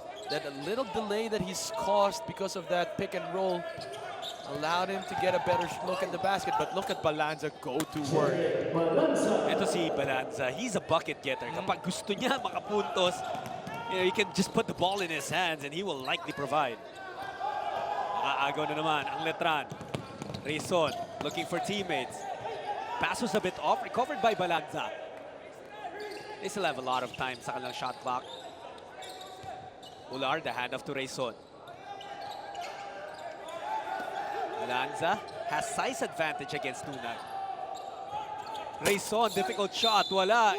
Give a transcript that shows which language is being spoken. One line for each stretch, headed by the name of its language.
English: That a little delay that he's caused because of that pick and roll allowed him to get a better look at the basket. But look at Balanza go to work.
Filipino: Ito si Balanza,
English: he's a bucket getter.
Filipino: Kapag gusto niya makapuntos,
English: you can just put the ball in his hands and he will likely provide.
Filipino: Agaw na naman ang Letran.
English: Rayson looking for teammates. Pass was a bit off, recovered by Balanza. They still have a lot of time
Filipino: sa kanilang
English: shot clock. Ular, the handoff to Rayson. Balanza has size advantage against Nunag. Rayson, difficult shot. Wala.